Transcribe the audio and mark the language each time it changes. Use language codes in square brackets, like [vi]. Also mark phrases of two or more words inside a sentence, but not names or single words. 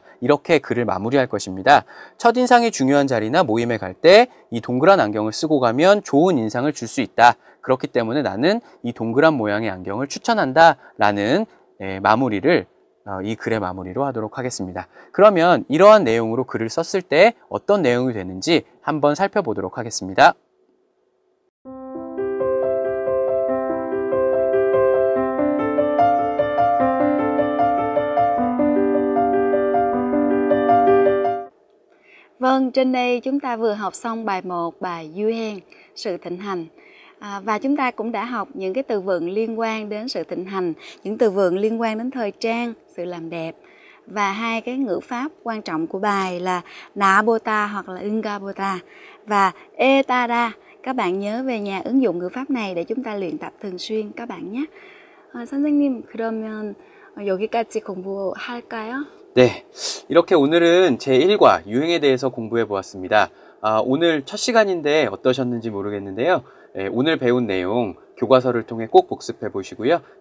[ko] 이렇게 글을 마무리할 것입니다. 첫인상이 중요한 자리나 모임에 갈 때 이 동그란 안경을 쓰고 가면 좋은 인상을 줄 수 있다. 그렇기 때문에 나는 이 동그란 모양의 안경을 추천한다. 라는 마무리를 이 글의 마무리로 하도록 하겠습니다. 그러면 이러한 내용으로 글을 썼을 때 어떤 내용이 되는지 한번 살펴보도록 하겠습니다. [vi] Vâng, trên đây chúng ta vừa học xong bài 1, bài Du Hen, sự thịnh hành. Và chúng ta cũng đã học những cái từ vựng liên quan đến sự thịnh hành, những từ vựng liên quan đến thời trang, sự làm đẹp. Và hai cái ngữ pháp quan trọng của bài là Nabota hoặc là Ungabota và Etada. Các bạn nhớ về nhà ứng dụng ngữ pháp này để chúng ta luyện tập thường xuyên các bạn nhé. [ko] 선생님, 그러면 여기까지 공부할까요? 네, 이렇게 오늘은 제1과 유행에 대해서 공부해 보았습니다. 오늘 첫 시간인데 어떠셨는지 모르겠는데요. 오늘 배운 내용 교과서를 통해 꼭 복습해 보시고요.